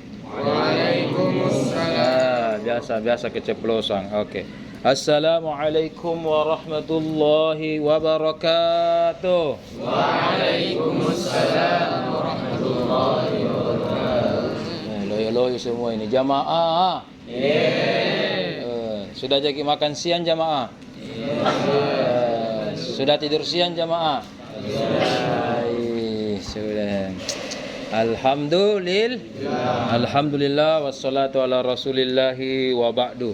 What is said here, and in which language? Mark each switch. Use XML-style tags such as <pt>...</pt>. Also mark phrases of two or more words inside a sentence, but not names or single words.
<ar>Waalaikumsalam.</ar> <id>Biasa keceplosan. Oke.</id> <ar>السلام عليكم ورحمة الله وبركاته. وعليكم السلام ورحمة الله وبركاته.</ar> <id>Loyo-loyo semua ini jamaah. Sudah jadi makan siang jamaah? Sudah tidur siang jamaah? Sudah.</id> <ar>الحمد لله والصلاة على رسول الله وبعد.</ar>